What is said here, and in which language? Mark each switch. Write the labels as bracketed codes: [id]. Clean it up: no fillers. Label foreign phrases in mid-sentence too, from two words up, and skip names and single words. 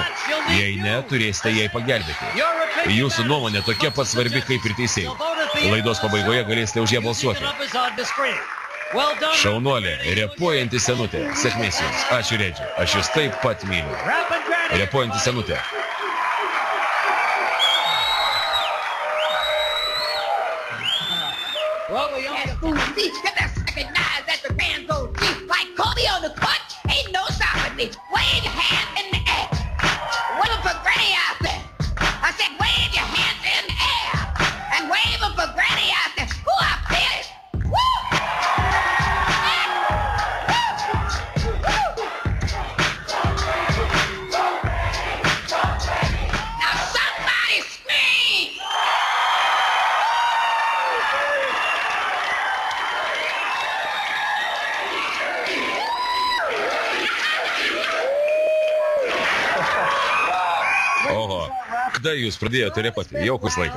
[lt] Jei ne, turėsite jai pagelbėti. Jūsų nuomonė tokia pat svarbi kaip ir teisėjų. Laidos pabaigoje galėsite už ją balsuoti. Šaunuolė, repuojanti senutė. Sėkmės jums. Ačiū, Redži. Aš jūs taip pat myliu. Repuojanti senutė. [en] Recognize that the band goes deep like Kobe on the court. Ain't no stopping me. Wave your hands in the air. Wave them for Granny out there. I said wave your hands in the air. And wave them for Granny out there. Ooh, I feel it. Woo! Now somebody scream. [lt] Oho, kada jūs pradėjote repoti? Jaukus laikas.